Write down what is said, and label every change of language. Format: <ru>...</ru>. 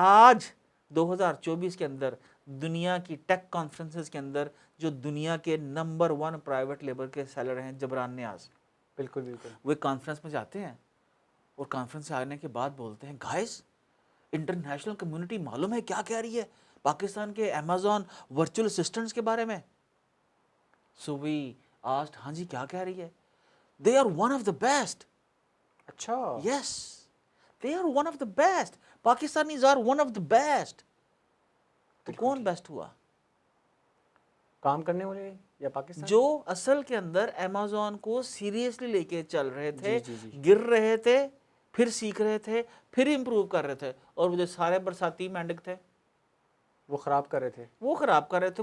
<ur>آج 2024 کے اندر دنیا کی ٹیک کانفرنسز کے اندر جو دنیا کے نمبر 1 پرائیویٹ لیبر کے سیلر ہیں، جبران نیاز، بالکل وہ کانفرنس میں جاتے ہیں اور کانفرنس سے آنے کے بعد بولتے ہیں، گائز انٹرنیشنل کمیونٹی معلوم ہے کیا کہہ رہی ہے پاکستان کے امیزون ورچوئل اسسٹنٹس کے بارے میں.</ur> <en>so we asked,</en> <ur>ہاں جی کیا کہہ رہی ہے؟</ur> <en>They are one of the best.</en> <ur>اچھا.</ur> <en>Yes, they are one of the best. Pakistanis are one of the best.</en> <ur>تو کون بیسٹ ہوا؟ کام کرنے والے یا پاکستان جو اصل کے اندر امیزون کو سیریسلی لے کے چل رہے تھے، جی. گر رہے تھے، پھر سیکھ رہے تھے، پھر امپروو کر رہے تھے. اور وہ جو سارے برساتی مینڈک تھے وہ خراب کر رہے تھے،</ur>